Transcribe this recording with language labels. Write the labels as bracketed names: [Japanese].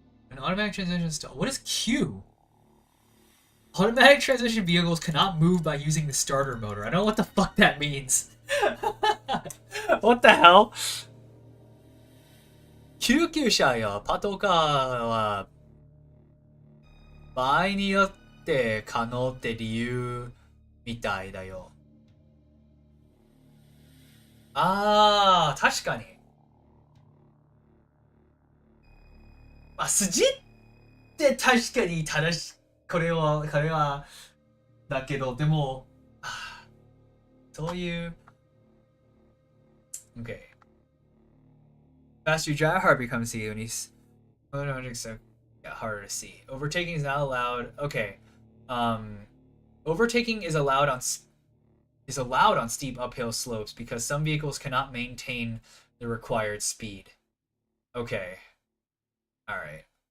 [English] An automatic transmission stall. What is Q? Automatic transmission vehicles cannot move by using the starter motor. I don't know what the fuck that means. What the hell? [Japanese] 救急車やパトカーは場合によって可能って理由みたいだよ。あー、確かに。まあ、筋って確かに正しい。これは、だけど、でも、そういう、Okay. [English] Faster you drive, harder becomes see when he's objects get harder to see. Overtaking is not allowed. Okay. Overtaking is allowed on steep uphill slopes because some vehicles cannot maintain the required speed. Okay. All right.